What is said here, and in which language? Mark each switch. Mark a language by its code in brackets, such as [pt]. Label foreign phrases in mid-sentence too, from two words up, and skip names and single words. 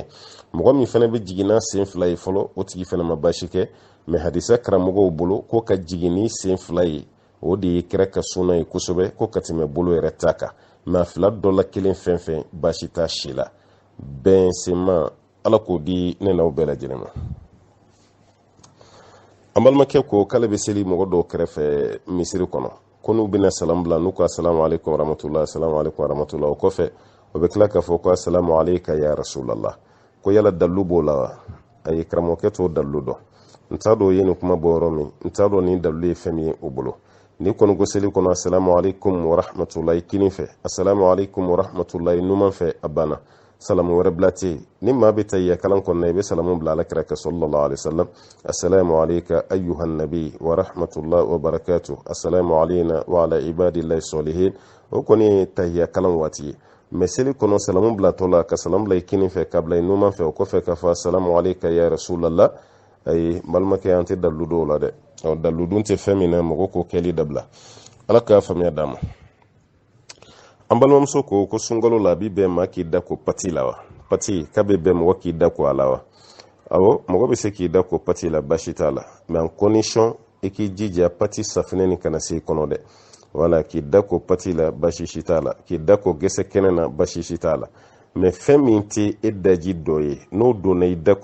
[bm] mɔgɔ min fana bɛ jigin n'a sen fila ye fɔlɔ o tigi fana ma baasi kɛ mɛ hadisa karamɔgɔw bolo ko ka jigin ni sen fila ye o de ye kira ka sunna ye kosɛbɛ ko ka tɛmɛ bolo yɛrɛ ta kan mɛ a fila dɔ la kelen fɛn fɛn baasi t'a si la. bɛnsema ala k'o di ne n'aw bɛɛ lajɛlen ma. ambalmakɛ ko k'ale bɛ seli mɔgɔ dɔw kɛrɛfɛ misiri kɔnɔ ko n'u bɛna salam bila n'u ko [ar] السلام عليكم ورحمة الله السلام عليكم ورحمة الله [bm] o kɔfɛ o bɛ tila k'a fɔ ko [ar] السلام عليك يا رسول الله [bm] ko yala dalu b'o la wa a ye karamɔgɔkɛ t'o dalu dɔn n t'a dɔn o ye nin kuma bɔ yɔrɔ min n t'a dɔn nin dalu ye fɛn min ye o bolo ni kɔni ko seli kɔnɔ [ar] السلام عليكم ورحمة الله [bm] kinin fɛ [ar] السلام عليكم ورحمة الله [bm] numan fɛ a banna salamu wɛrɛ bila tɛ yen ni maa bɛ tahiyya kalan kɔnɔna i bɛ salamu bila alakira kɛ [ar] صلى الله عليه وسلم السلام عليك أيها النبي ورحمة الله و بركاته السلام علينا وعلى عباد الله الصالحين [bm] o kɔni ye tahiyya kalan waati ye mais seli kɔnɔ salamu bila tɔ la ka salamu bila i kinin fɛ ka bila i numan fɛ o kɔfɛ ka fɔ [ar] السلام عليك يا رسول الله [bm] ayi balimakɛ an tɛ dalu dɔw la dɛ dalu dun tɛ fɛn min na mɔgɔ k'o kɛli dabila ala k'a faamuya d'a ma an balimamuso ko sunkalo la a bi bɛn maa k'i da ko pati la wa pati k'a bɛ bɛn mɔgɔ k'i da ko a la wa awɔ mɔgɔ bɛ se k'i da ko pati la basi t'a la mais [fr] en condition [bm] i k'i jija pati safinɛ ni kana se i kɔnɔ dɛ wala k'i da ko pati la basi si t'a la k'i da ko gɛsɛ kɛnɛ na basi si t'a la mais fɛn min tɛ e daji dɔ ye n'o donna i da